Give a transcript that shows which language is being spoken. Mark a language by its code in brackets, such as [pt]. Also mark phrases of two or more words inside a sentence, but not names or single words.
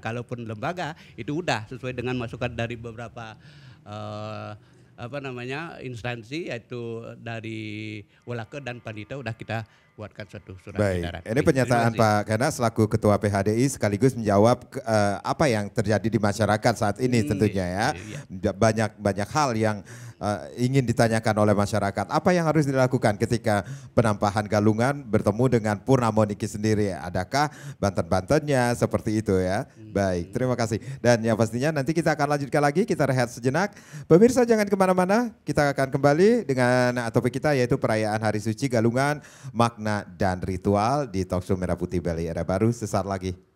[id] Kalaupun lembaga itu udah sesuai dengan masukan dari beberapa instansi, yaitu dari Walaka dan Pandita, udah kita buatkan suatu surat edaran. Ini pernyataan Pak Gana selaku Ketua PHDI sekaligus menjawab apa yang terjadi di masyarakat saat ini tentunya ya. Banyak hal yang ingin ditanyakan oleh masyarakat. Apa yang harus dilakukan ketika penampahan galungan bertemu dengan Purnama Niki sendiri? Adakah banten-bantennya seperti itu ya? Baik, terima kasih. Dan yang pastinya nanti kita akan lanjutkan lagi, kita rehat sejenak. Pemirsa jangan kemana-mana, kita akan kembali dengan topik kita yaitu perayaan Hari Suci Galungan, makna dan ritual di Talkshow Merah Putih Bali Era Baru sesaat lagi.